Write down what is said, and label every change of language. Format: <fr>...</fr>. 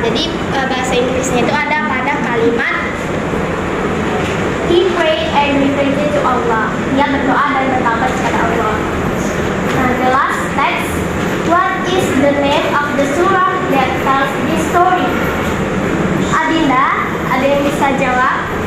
<id>Jadi bahasa Inggrisnya itu ada pada kalimat</id> <en>he prayed and repented to Allah.</en> <id>Dia berdoa dan bertaubat kepada Allah.</id> <en>Nah, the last text, what is the name of the surah that tells this story?</en> <id>Adinda, ada yang bisa jawab?</id>